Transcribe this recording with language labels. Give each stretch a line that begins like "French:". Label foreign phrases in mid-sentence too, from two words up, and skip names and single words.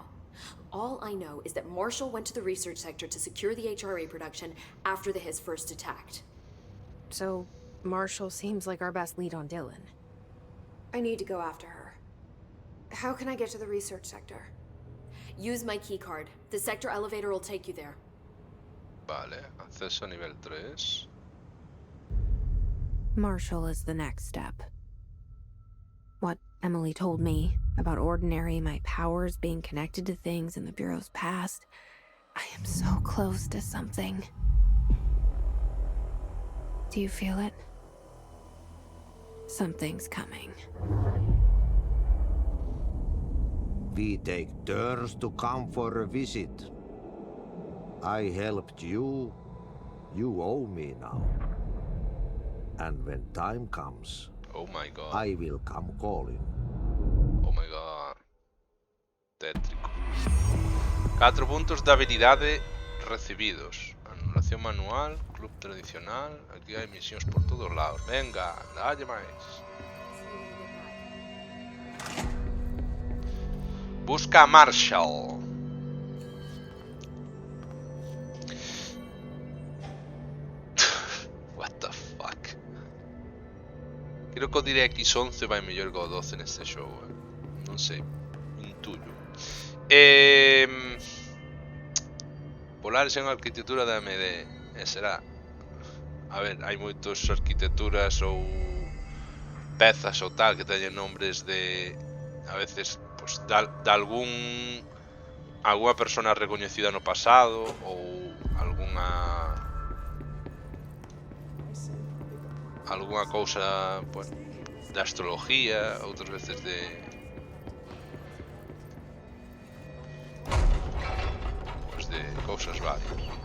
English: All I know is that Marshall went to the research sector to secure the HRA production after the hiss first attacked. So, Marshall seems like our best lead on Dylan. I need to go after her. How can I get to the research sector? Use my keycard. The sector elevator will take you there.
Galician: Vale, acceso a nivel 3.
English: Marshall is the next step. What Emily told me about Ordinary, my powers being connected to things in the Bureau's past. I am so close to something. Do you feel it? Something's coming. We take turns to come for a visit. I helped you. You owe me now. And when time comes, Oh my god. I will come calling. Oh my god.
Galician: Tétrico. 4 puntos de habilidade recibidos. Anulación Misión manual, club tradicional. Aquí hai misións por todos lados. Venga, dalle máis. Busca a Marshall.
English: What the fuck?
Galician: Creo que o DirectX 11 vai mellor que o 12 neste xogo, non sei, intuyo. Polaris en arquitectura da AMD, será. A ver, hai moitas arquitecturas ou pezas ou tal que teñen nombres de, a veces, pues, de algunha persona recoñecida no pasado ou algunha cousa, pues, de astrología, outras veces de cousas varias.